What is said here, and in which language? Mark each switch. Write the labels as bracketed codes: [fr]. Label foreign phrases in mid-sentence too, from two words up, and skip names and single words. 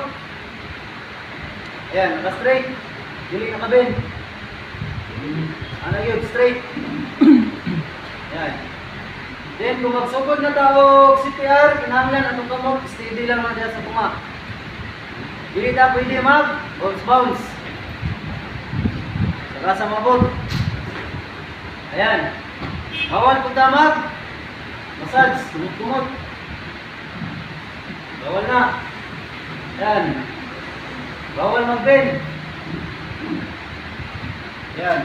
[ceb] Ayan, naka-straight. Dili nakabend. [tl] Ano yun? Straight. Ayan. [ceb] Then kung magsugod na tao CPR, kinahanglan atong kamot, steady lang na diya sa tuma. Dili ta pwede mag bounce. Saka sa mabot. Ayan. [tl] Bawal po mag massage, kumot-kumot. Bawal na. Ayan. Bawal mag-bend. Ayan.